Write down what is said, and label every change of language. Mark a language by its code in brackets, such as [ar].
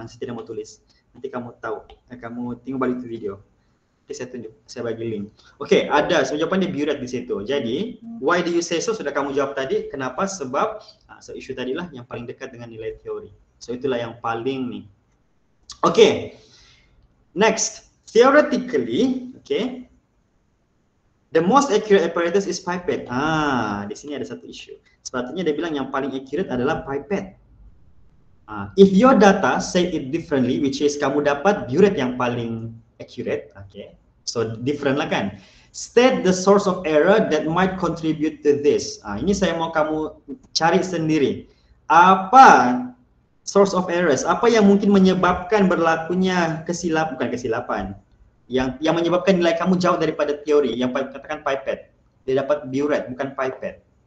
[ms] Saya tidak mau tulis. Nanti kamu tahu. Kamu tengok balik ke video. Nanti saya tunjuk. Saya bagi link. Okay, ada. So jawapan dia burette di situ. Jadi, [en] why do you say so? [ms] Sudah kamu jawab tadi. Kenapa? Sebab isu tadilah yang paling dekat dengan nilai teori. So itulah yang paling ni. Okay. [en] Next, theoretically, okay, the most accurate apparatus is pipette. [ms] Di sini ada satu isu. Sepatutnya dia bilang yang paling accurate adalah pipette. [en] If your data say it differently, which is [ms] kamu dapat burette yang paling accurate, [en] okay, [ms] So different lah kan. [en] State the source of error that might contribute to this. [ms] Ini saya mau kamu cari sendiri. Apa source of errors? Apa yang mungkin menyebabkan berlakunya kesilapan. Yang menyebabkan nilai kamu jauh daripada teori. Yang katakan pipette. Dia dapat burette, bukan pipette.